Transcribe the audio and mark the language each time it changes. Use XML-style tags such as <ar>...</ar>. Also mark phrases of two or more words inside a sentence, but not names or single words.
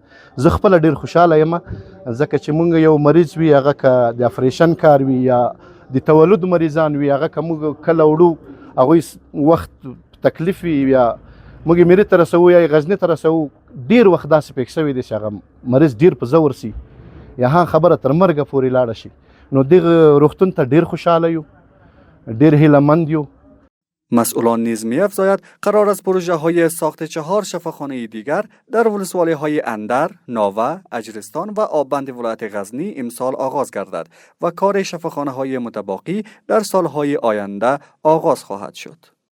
<ps>زه خپله ډېر خوشحاله یم ځکه چې موږ یو مریض وي هغه که د اپریشن کار وي یا د تولد مریضان وي هغه که موږ کله وړو هغوی وخت تکلیف وي یا موږ میرې ته رسوو یا غزني ته رسوو، ډېر وخت داسې پېښ شوی دی چې هغه مریض ډېر په زور سي یا ها خبره تر مرګه پورې لاړه شي. نو دغه روغتون ته ډېر خوشحاله یو، ډېر هیله‌مند یو.</ps> <fa>مسئولان نیز می‌افزاید قرار است پروژه های ساخت 4 شفاخانه دیگر در ولسوالی های اندر، ناوه، اجرستان و آبند ولایت غزنی امسال آغاز گردد و کار شفاخانه های متباقی در سالهای آینده آغاز خواهد شد.</fa>